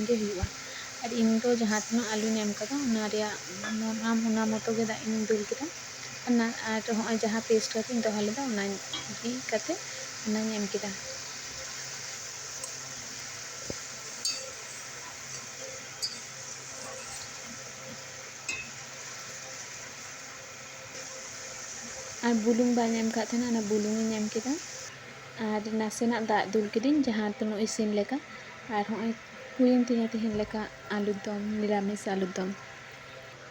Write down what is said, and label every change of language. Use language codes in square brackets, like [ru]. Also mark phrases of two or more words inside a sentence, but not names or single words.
[sat] गे हुआ और इन तो जहाँ तना आलू नेम कदा ओना मतो गे दाग इन दुल किदा और होय जहाँ पेस्ट कते दोहो लेदा ओना गी कते ओना एम किदा और बुलुंग बाय एम का थे ना बुलुंग एम किदा और नासेना दाग दुल किदिन जहाँ तनो इसिन लेका और होय हुयेन तिना तिहिन लेका आलू दम निरामिष आलू दम।